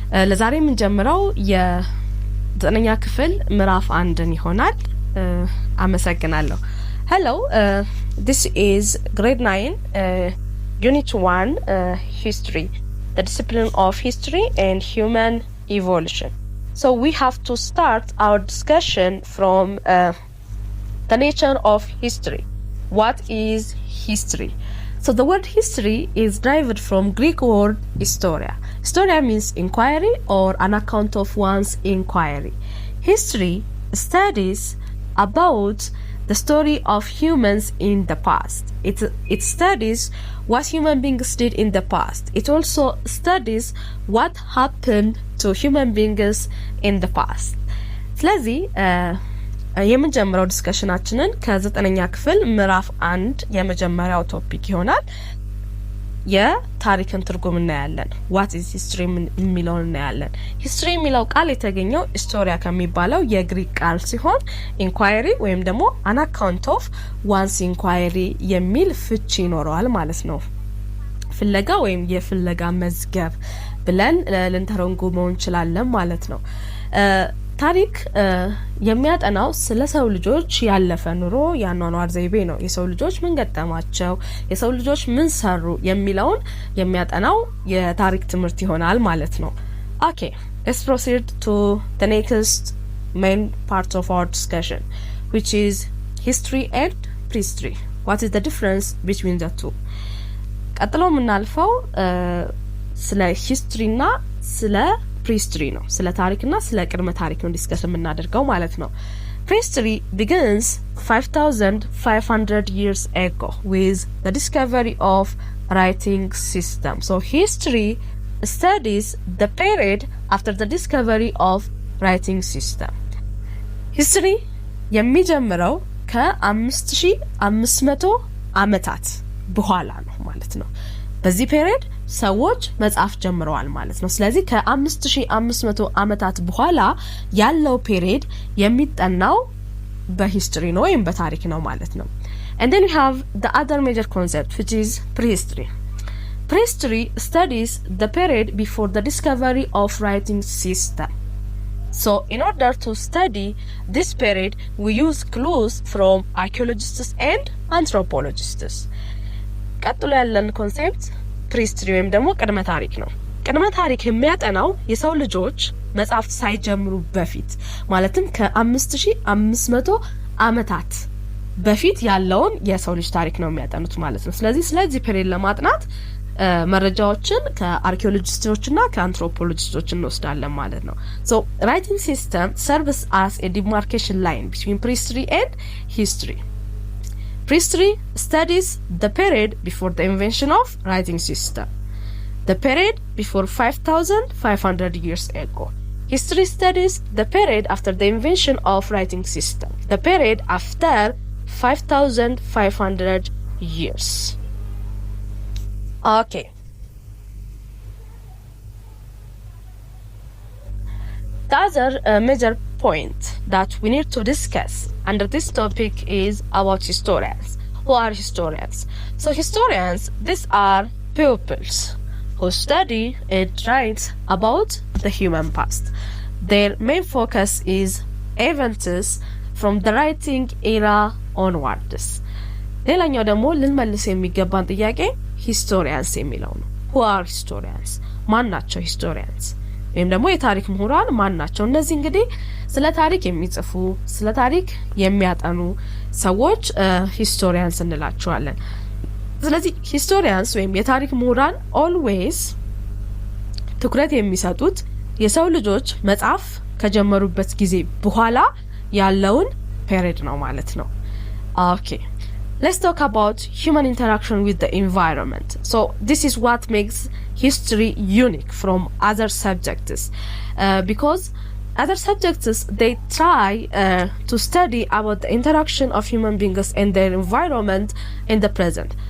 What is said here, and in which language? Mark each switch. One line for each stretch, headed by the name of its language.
Amharic: ለዛሬ የምንጀምረው የ9ኛ ክፍል ምዕራፍ 1ን ይሆናል። አመሰግናለሁ።
English: Hello, this is grade 9, unit 1, history, the discipline of history and human evolution. So we have to start our discussion from the nature of history. What is history? So the word history is derived from Greek word historia. Historia means inquiry or an account of one's inquiry. History studies about the story of humans in the past. It studies what human beings did in the past. It also studies what happened to human beings in the past.
Amharic: ስለዚህ የመጀመሪያው ዲስከሽናችንን ከ9ኛ ክፍል ምዕራፍ 1 የመጀመሪያው ቶፒክ ይሆናል። የታሪክን ትርጉም እናያለን።
English: what is history
Amharic: የሚለውን እናያለን። history የሚለው ቃል የተገኘው historia ከሚባለው የግሪክ ቃል ሲሆን inquiry ወይም ደግሞ
English: an account of one's inquiry
Amharic: የሚል ፍቺ ይኖረዋል ማለት ነው። ፍለጋ ወይም የፍለጋ መዝገብ ብለን ልንተረጉመው እንችላለን ማለት ነው። ታሪክ የሚያጠናው ስለ ሰው ልጆች ያለፈ ኑሮ ያኗኗር ዘይቤ ነው። የሰው ልጆች ምን ገጠማቸው፣ የሰው ልጆች ምን ሰሩ የሚለውን የሚያጠናው የታሪክ ትምህርት ይሆናል ማለት ነው።
English: Okay, let's proceed to the next main part of our discussion, which is history and prehistory. What is the difference between the two?
Amharic: ቀጥሎ የምናልፈው ስለ ሂስትሪና ስለ prehistory ነው። ስለ ታሪክና ስለ ቅድመ ታሪክ ነው ዲስከስ የምናደርገው ማለት ነው።
English: Prehistory begins 5,500 years ago with the discovery of writing system. So history studies the period after the discovery of writing system.
Amharic: History የሚጀምረው ከ5500 ዓመታት በኋላ ነው ማለት ነው። በዚህ ፔሪድ ሰዎች መጻፍ ጀምረዋል ማለት ነው። ስለዚህ ከ5500 ዓመታት በኋላ ያለው ፔሪድ የሚጠናው በሂስትሪ ነው ወይም በታሪክ ነው ማለት ነው።
English: And then we have the other major concept, which is prehistory. Prehistory studies the period before the discovery of writing system. So in order to study this period, we use clues from archaeologists and anthropologists.
Amharic: ቀጥሎ ያለን ኮንሴፕት prehistory ወይም ደግሞ ቅድመ ታሪክ ነው። ቅድመ ታሪክ የሚያጠናው የሰው ልጆች መጻፍት ሳይጀምሩ በፊት ማለትም ከ5500 ዓመታት በፊት ያለውን የሰው ልጅ ታሪክ ነው የሚያጠኑት ማለት ነው። ስለዚህ ፔሪድ ለማጥናት መረጃዎችን ከአርኪኦሎጂስቶችና ከአንትሮፖሎጂስቶች እንወስዳለን ማለት ነው።
English: So writing system serves as a demarcation line between prehistory and history. Prehistory studies the period before the invention of writing system, the period before 5,500 years ago. History studies the period after the invention of writing system, the period after 5,500 years. Okay. The other major point that we need to discuss under this topic is about historians. Who are historians? So historians, these are pupils who study and write about the human past. Their main focus is events from the writing era onwards.
Amharic: ሌላኛው ደግሞ ልንመልስ የሚገባን ጥያቄ historians የሚለው ነው።
English: Who are historians?
Amharic: ማን ናቸው historians? ወይም ደግሞ የታሪክ ምሁራን ማን ናቸው? እነዚህ እንግዲህ ስለ ታሪክ የሚጽፉ ስለ ታሪክ የሚያጠኑ ሰዎች ሂስቶሪያንስ እንላቸዋለን። ስለዚህ ሂስቶሪያንስ ወይም የታሪክ ምሁራን ኦልዌይስ ትኩረት የሚሰጡት የሰው ልጆች መጻፍ ከጀመሩበት ጊዜ በኋላ ያለውን ፔሪድ ነው ማለት ነው። ኦኬ
English: let's talk about human interaction with the environment. So this is what makes history unique from other subjects, because other subjects, they try to study about the interaction of human beings and their environment in the present.